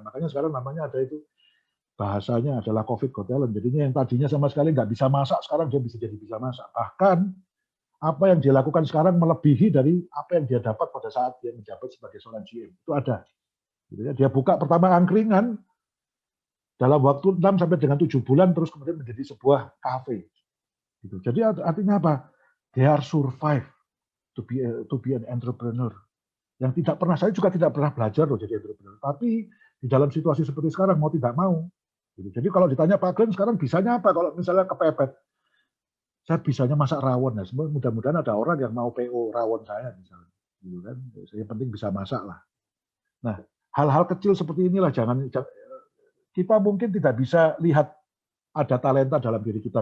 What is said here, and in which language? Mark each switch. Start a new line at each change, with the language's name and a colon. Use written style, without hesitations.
Indonesian: Makanya sekarang namanya ada itu, bahasanya adalah COVID Got Talent. Jadinya yang tadinya sama sekali nggak bisa masak, sekarang dia bisa masak. Bahkan apa yang dia lakukan sekarang melebihi dari apa yang dia dapat pada saat dia menjabat sebagai seorang GM. Itu ada. Gitu ya. Dia buka pertama angkringan dalam waktu 6 sampai dengan 7 bulan, terus kemudian menjadi sebuah kafe. Gitu. Jadi artinya apa?
English: They are survive to be an entrepreneur.
Indonesian: Yang tidak pernah, saya juga tidak pernah belajar loh jadi entrepreneur. Tapi di dalam situasi seperti sekarang mau tidak mau. Gitu. Jadi kalau ditanya Pak Glenn sekarang bisanya apa? Kalau misalnya kepepet, saya bisanya masak rawon. Nah, mudah-mudahan ada orang yang mau PO rawon saya misalnya. Gitu kan. Yang penting bisa masak lah. Nah, hal-hal kecil seperti inilah kita mungkin tidak bisa lihat ada talenta dalam diri kita.